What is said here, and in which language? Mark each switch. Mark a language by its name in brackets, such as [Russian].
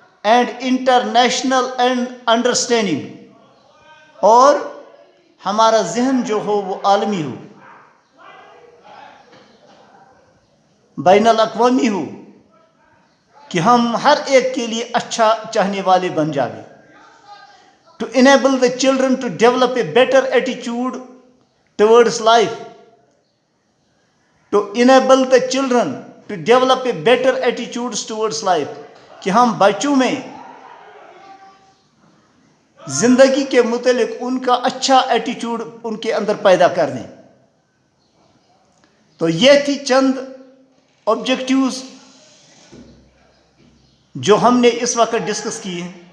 [English] and international and understanding, [Urdu] اور ہمارا ذہن جو ہو وہ عالمی ہو، بین الاقوامی ہو، کہ ہم ہر ایک کے لیے اچھا چاہنے والے بن جاویں. [English] To enable the children to develop a better attitude towards life. To enable the children to develop a better attitudes towards life. [Urdu] کہ ہم بچوں میں زندگی کے متعلق ان کا اچھا ایٹیچیوڈ ان کے اندر پیدا کر دیں. تو یہ تھی چند آبجیکٹیوز جو ہم نے اس وقت ڈسکس کی ہیں.